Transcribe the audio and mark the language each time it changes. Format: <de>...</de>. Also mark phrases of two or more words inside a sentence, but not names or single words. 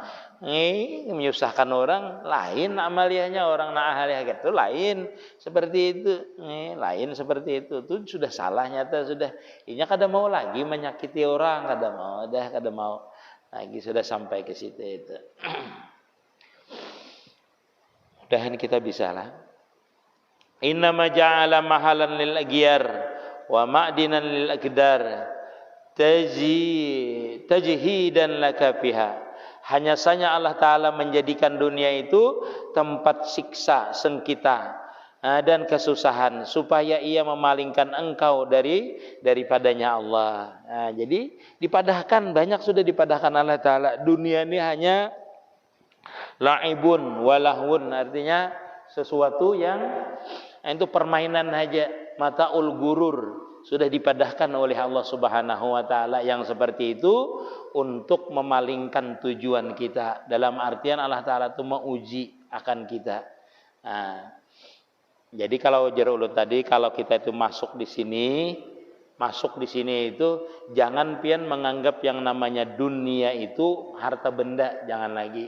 <bjn>Menyusahkan orang, lain amaliyahnya orang na'ahaliyah gitu, lain seperti itu, lain seperti itu sudah salah nyata sudah. Inya kada mau lagi menyakiti orang, kada mau lagi, sudah sampai ke situ itu. Mudahan kita bisa lah.</bjn> <ar>إنما جعل محلا للأغيار ومعدنا للأكدار تزهيدا لك فيها.</ar> <id>Hanya saja Allah Ta'ala menjadikan dunia itu tempat siksa, sengkita dan kesusahan supaya ia memalingkan engkau daripadanya Allah.</id> <bjn>Jadi dipadahkan, banyak sudah dipadahkan Allah Ta'ala. Dunia ini hanya</bjn> <ar>لعب ولهو,</ar> <bjn>artinya sesuatu yang itu permainan aja,</bjn> <ar>متاع الغرور.</ar> <bjn>Sudah dipadahkan oleh Allah Subhanahu wa Ta'ala yang seperti itu untuk memalingkan tujuan kita. Dalam artian Allah Ta'ala itu menguji akan kita. Jadi kalau Jarul tadi, kalau kita itu masuk di sini itu jangan pian menganggap yang namanya dunia itu harta benda, jangan lagi.</bjn>